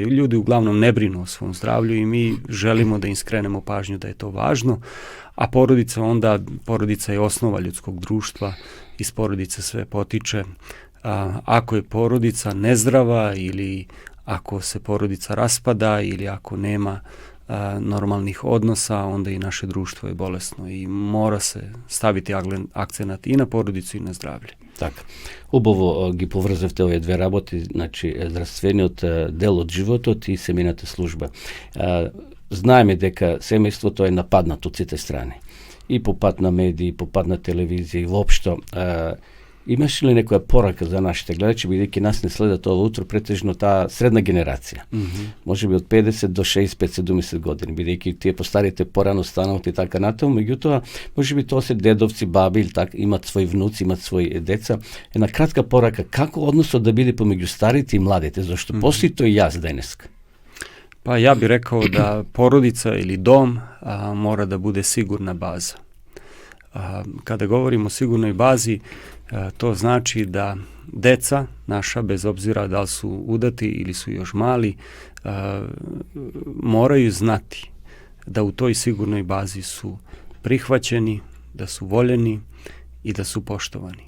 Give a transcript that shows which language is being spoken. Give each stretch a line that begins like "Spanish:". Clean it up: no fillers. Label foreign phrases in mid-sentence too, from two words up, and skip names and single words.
Serbian: Ljudi uglavnom ne brinu o svom zdravlju i mi želimo da im skrenemo pažnju da je to važno, a porodica je osnova ljudskog društva, iz porodice sve potiče. Ako je porodica nezdrava ili ako se porodica raspada ili ako nema normalnih odnosa, onda i naše društvo je bolesno i mora se staviti akcenat i na porodicu i na zdravlje.
Macedonian: Так. Убаво ги поврзавте овие две работи, значи здравствениот дел од животот и семејната служба. Знаеме дека семејството е нападнато од сите страни. И по пат на медии, по пат на телевизија и воопшто. Имаш ли некоја порака за нашите гледачи, бидејќи нас не следат ова утро претежно таа средна генерација? Може би од 50 до 65-70 години, бидејќи тие постарите порано станат и така натаму, меѓутоа, може би тоа се дедовци, баби или така, имат своји внуци, имат своји деца. Една кратка порака, како односот да биде помеѓу старите и младите, зашто постои тој јаз денеска?
Serbian: Pa ja bih rekao da porodica ili dom mora da bude sigurna baza. Kada govorimo o sigurnoj bazi, to znači da deca naša, bez obzira da li su udati ili su još mali, moraju znati da u toj sigurnoj bazi su prihvaćeni, da su voljeni i da su poštovani.